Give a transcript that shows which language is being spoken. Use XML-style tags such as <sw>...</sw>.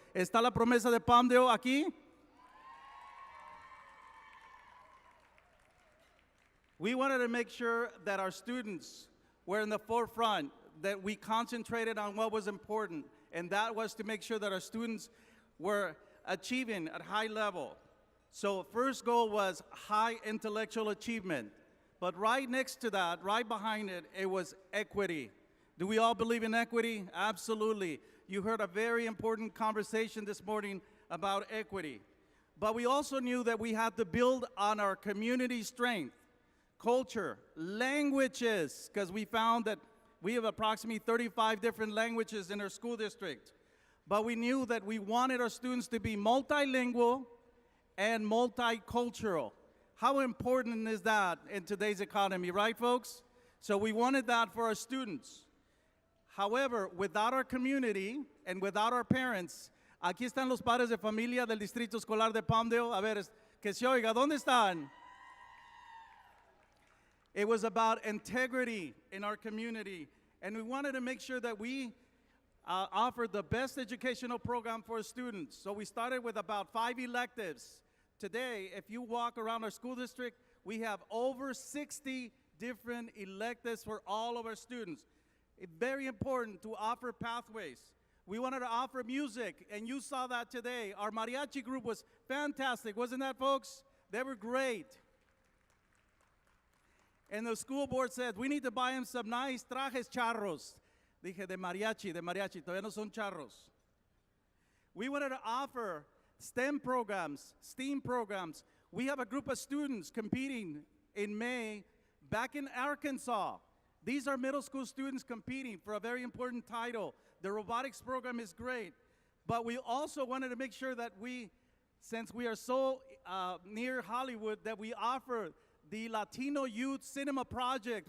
<es>¿Está la promesa de Palmdale aquí?</es> <en>We wanted to make sure that our students were in the forefront, that we concentrated on what was important, and that was to make sure that our students were achieving at high level. So first goal was high intellectual achievement. But right next to that, right behind it, it was equity. Do we all believe in equity? Absolutely. You heard a very important conversation this morning about equity. But we also knew that we had to build on our community strength, culture, languages, because we found that we have approximately 35 different languages in our school district. But we knew that we wanted our students to be multilingual and multicultural. How important is that in today's economy, right, folks? So we wanted that for our students. However, without our community and without our parents,</en> <es>aquí están los padres de familia del Distrito Escolar de Palmdale. A ver, que se oiga, ¿dónde están?</es> <en>It was about integrity in our community, and we wanted to make sure that we offered the best educational program for students. So we started with about 5 electives. Today, if you walk around our school district, we have over 60 different electives for all of our students. It's very important to offer pathways. We wanted to offer music, and you saw that today. Our mariachi group was fantastic, wasn't that, folks? They were great. And the school board said, we need to buy him some nice trajes charros.</en> <es>Dije, de mariachi, todavía no son charros.</es> <en>We wanted to offer STEM programs, STEAM programs. We have a group of students competing in May back in Arkansas. These are middle school students competing for a very important title. The robotics program is great. But we also wanted to make sure that since we are so near Hollywood, that we offer the Latino Youth Cinema Project.</en>